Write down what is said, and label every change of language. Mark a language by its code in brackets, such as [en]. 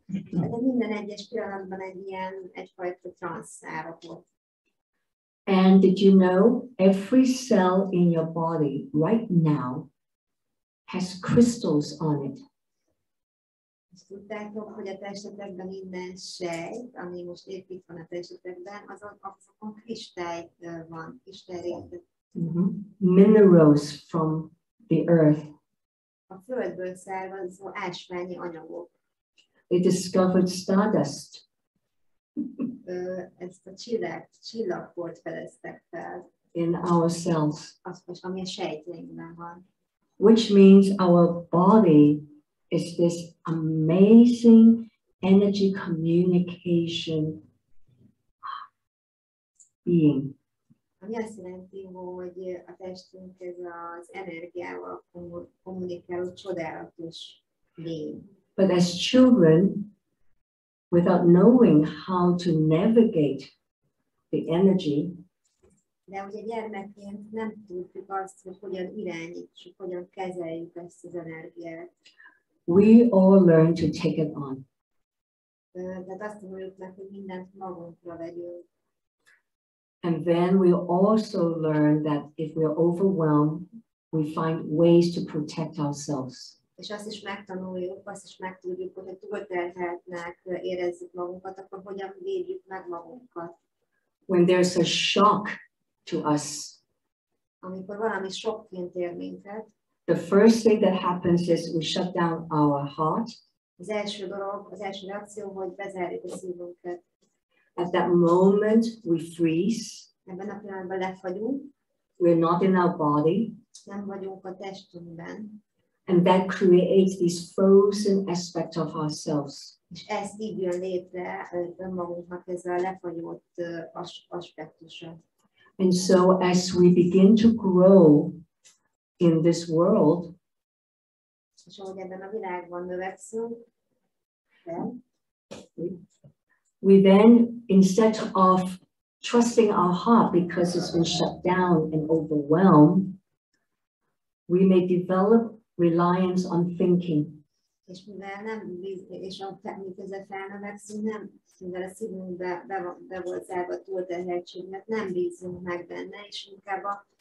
[hu] De minden egyes pillanatban egyfajta transz állapot. [en] And did you know every cell in your body right now has crystals on it? [hu] És tudtátok, hogy a testetekben minden sejt, ami most épp itt van a testetekben, azokon kristály van, kristályréteg. [en] Minerals from the earth. [hu] A földből származó ásványi anyagok. [en] They discovered stardust. [hu] Ezt a csillagport fedeztek fel. [en] In our cells. [hu] Ami a sejtjeinkben van. [en] Which means our body is this amazing energy communication being. [hu] Ami azt jelenti, hogy a testünk ez az energiával kommunikáló csodálatos lény. [en] But as children, without knowing how to navigate the energy, [hu] de ugye gyermekként nem tudjuk azt, hogy hogyan irányítsuk, hogyan kezeljük ezt az energiát. [en] We all learn to take it on. [hu] Tehát azt tanuljuk meg, hogy mindent magunkra vegyünk. [en] And then we also learn that if we're overwhelmed, we find ways to protect ourselves. [hu] És azt is megtanuljuk, azt is megtudjuk, hogy ha túlterheltnek érezzük magunkat, akkor hogyan védjük meg magunkat. [en] When there's a shock to us, [hu] amikor valami sokként ér minket, [en] the first thing that happens is we shut down our heart. [hu] Az első dolog, az első reakció, hogy bezárjuk a szívünket. [en] At that moment, we freeze. [hu] Ebben a pillanatban lefagyunk. [en] We're not in our body. [hu] Nem vagyunk a testünkben. [en] And that creates this frozen aspect of ourselves. [hu] És ez így jön létre önmagunknak ez a lefagyott aspektusa. [en] And so as we begin to grow in this world, [hu] és ahogy ebben a világban növekszünk, [en] we then, instead of trusting our heart because it's been shut down and overwhelmed, we may develop reliance on thinking. [hu] És mivel nem miközben felnövekszünk, mivel a szívünkbe be volt zárva túlterheltség, mert nem bízunk meg benne, és inkább a